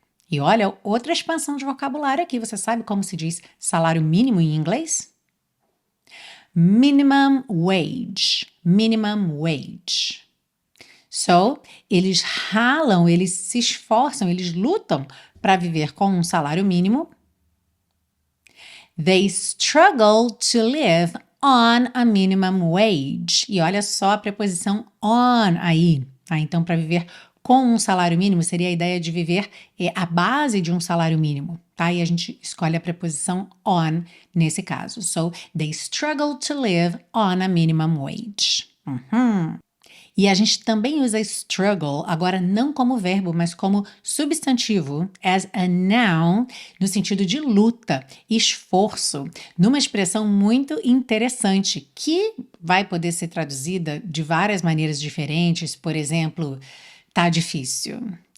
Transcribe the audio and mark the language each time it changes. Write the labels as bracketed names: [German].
[Portuguese] E olha, outra expansão de vocabulário aqui. Você sabe como se diz salário mínimo em inglês? [English] Minimum wage. Minimum wage. [Portuguese] So, eles ralam, eles se esforçam, eles lutam para viver com um salário mínimo. [English] They struggle to live on a minimum wage. [Portuguese] E olha só a preposição on aí. Tá? Então, para viver com um salário mínimo, seria a ideia de viver a base de um salário mínimo, tá? E a gente escolhe a preposição on nesse caso. [English] So, they struggle to live on a minimum wage. [Portuguese] E a gente também usa struggle, agora não como verbo, mas como substantivo, [English] as a noun, [Portuguese] no sentido de luta, esforço, numa expressão muito interessante, que vai poder ser traduzida de várias maneiras diferentes, por exemplo, tá difícil.